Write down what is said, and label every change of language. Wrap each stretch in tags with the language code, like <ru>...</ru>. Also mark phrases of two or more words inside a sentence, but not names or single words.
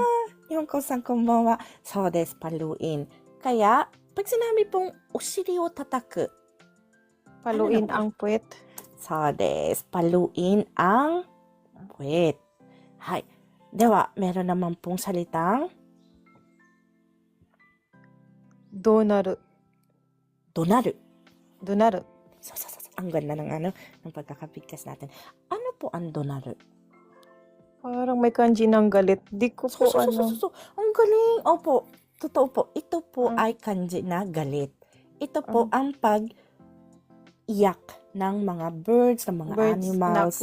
<tl>Yung kosan konbanwa.</tl> <ja>そうです,</ja> <tl>paluin. Kaya, pag sinabi pong</tl> <ja>お尻を叩く,</ja> <tl>paluin ang puwet.</tl> <ja>そうです,</ja> <tl>paluin ang Puwet. Hai. Dewa, meron naman pong salitang</tl> <ja>どうなる donaru. どなる So.</ja> <tl>Ang ganda ng pagkakabigkas natin. Ano po ang donaru? Parang may kanji ng galit. Di ko po So. Ang galing. Opo. Totoo po. Ito po ay kanji na galit. Ito po ang pag-iyak ng mga birds, ng mga animals.</tl>